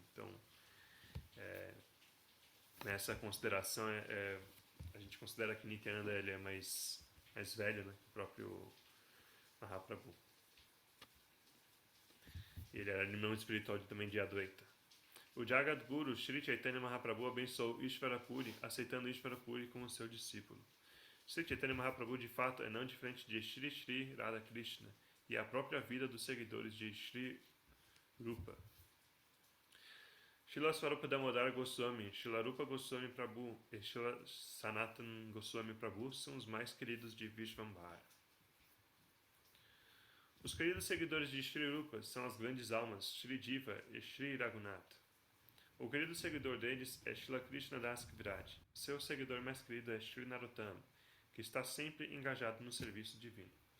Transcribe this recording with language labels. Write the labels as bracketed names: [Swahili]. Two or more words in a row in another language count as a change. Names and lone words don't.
[Portuguese] Então, nessa consideração, a gente considera que Nityananda ele é mais velho, né, que o próprio Mahaprabhu. Ele era irmão espiritual também de Advaita. O Jagadguru Sri Chaitanya Mahaprabhu abençoou Ishvara Puri, aceitando Ishvara Puri como seu discípulo. Sri Chaitanya Mahaprabhu de fato é não diferente de Shri Shri Radha Krishna e a própria vida dos seguidores de Shri Rupa. Srila Swarupa Damodar Goswami, Srila Rupa Goswami Prabhu e Srila Sanatan Goswami Prabhu são os mais queridos de Vishvambhara. Os queridos seguidores de Shri Rupa são as grandes almas Shri Jiva e Shri Raghunath. O querido seguidor deles é Srila Krishna Das Kaviraj. Seu seguidor mais querido é Shri Narottama, que está sempre engajado no serviço divino.